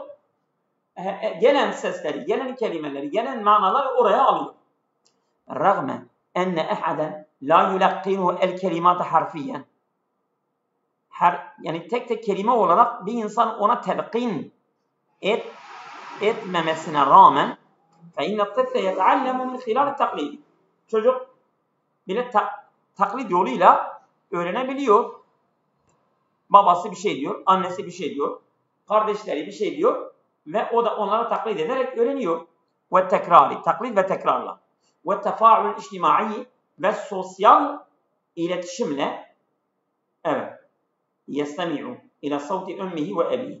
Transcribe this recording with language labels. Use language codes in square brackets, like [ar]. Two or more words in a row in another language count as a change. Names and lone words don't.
[tr] Gelen sesleri, gelen kelimeleri, gelen manaları oraya alıyor. [ar] Rağmen أن أحدا لا يلقنه الكلمات حرفيا. [tr] Yani tek kelime olarak bir insan ona telkin etmemesine rağmen [ar] فَاِنَّ الطِّفْلَ يَتَعَلَّمُ مِنْ خِلَالِ التَّقْلِيدِ. [tr] Çocuk bile taklit yoluyla öğrenebiliyor. Babası bir şey diyor, annesi bir şey diyor, kardeşleri bir şey diyor ve o da onlara taklit ederek öğreniyor. Ve tekrari, taklit ve tekrarla. Ve [ar] التفاعل الاجتماعي, [tr] ve sosyal iletişimle, evet, [ar] يستمع إلى صوت أمه وأبيه.